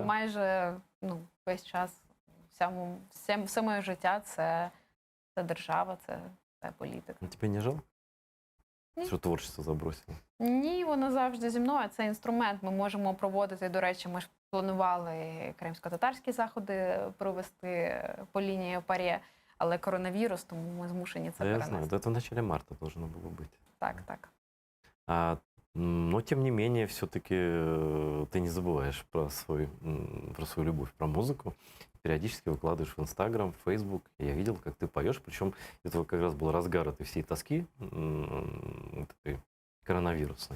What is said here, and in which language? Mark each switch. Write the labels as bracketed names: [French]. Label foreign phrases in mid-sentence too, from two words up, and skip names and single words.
[Ukrainian] майже весь час, все моє життя це держава, це політика. [Russian] Ну, тебе не жалко? [Ukrainian] Ні. [Russian] Що творчество забросило? [Ukrainian] Ні, воно завжди зі мною. Це інструмент. Ми можемо проводити, до речі, ми ж планували кримсько-татарські заходи провести по лінії ПАРЄ, але коронавірус, тому ми змушені це [Russian] Да, я [Ukrainian] перенести. [Russian] знаю, это в начале марта должно было быть. [Ukrainian] Так. [Russian] Но, тем не менее, все-таки ты не забываешь про свою любовь, про музыку. Периодически выкладываешь в Инстаграм, в Фейсбук. Я видел, как ты поешь. Причем это как раз был разгар этой всей тоски такой коронавирусной.